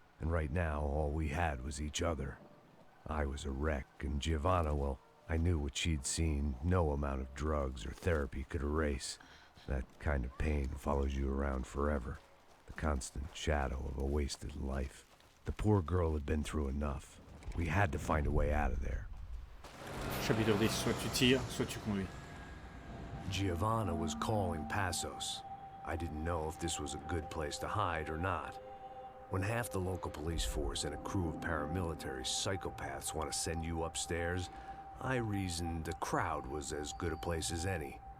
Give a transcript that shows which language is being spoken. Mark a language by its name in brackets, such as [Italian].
[English] And right now, all we had was each other. I was a wreck, and Giovanna, well, I knew what she'd seen no amount of drugs or therapy could erase. That kind of pain follows you around forever. The constant shadow of a wasted life. The poor girl had been through enough. We had to find a way out of there. [French] Chapitre 10, soit tu tires, soit tu conduis. [English] Giovanna was calling Passos. I didn't know if this was a good place to hide or not. When half the local police force and a crew of paramilitary psychopaths want to send you upstairs, I reasoned the crowd was as good a place as any.